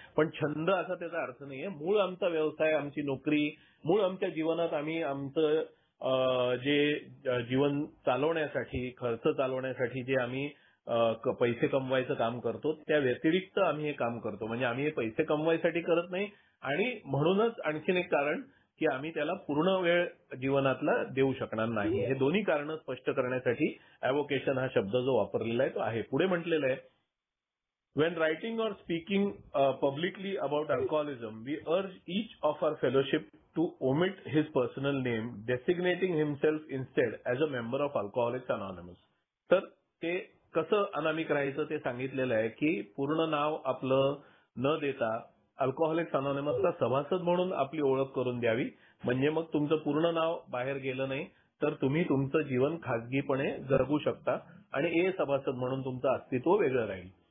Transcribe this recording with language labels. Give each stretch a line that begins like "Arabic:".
Marathi: पण छंद असा त्याचा अर्थ नाहीये. मूळ आमचा व्यवसाय, आमची नोकरी, मूळ आमच्या जीवनात आम्ही आमचं जे जीवन चालवण्यासाठी, खर्च चालवण्यासाठी जे आम्ही पैसे कमवायचं काम करतो, त्या व्यतिरिक्त आम्ही हे काम करतो. म्हणजे आम्ही हे पैसे कमवायसाठी करत नाही आणि म्हणूनच आणखीन एक कारण की आम्ही त्याला पूर्ण वेळ जीवनातला देऊ शकणार नाही. हे दोन्ही कारणं स्पष्ट करण्यासाठी ॲव्होकेशन हा शब्द जो वापरलेला आहे तो आहे. पुढे म्हटलेलं आहे,
English: when writing or speaking publicly about alcoholism, we urge each of our fellowship to omit his personal name, designating himself instead as a member of Alcoholics Anonymous.
Marathi: तर ते कसं अनामिक राहायचं ते सांगितलेलं आहे की पूर्ण नाव आपलं न देता अल्कोहोलिक्स अनॉनिमसचा सभासद म्हणून आपली ओळख करून द्यावी. म्हणजे मग तुमचं पूर्ण नाव बाहेर गेलं नाही तर तुम्ही तुमचं जीवन खाजगीपणे जगू शकता आणि सभासद म्हणून तुमचं अस्तित्व वेगळं राहील.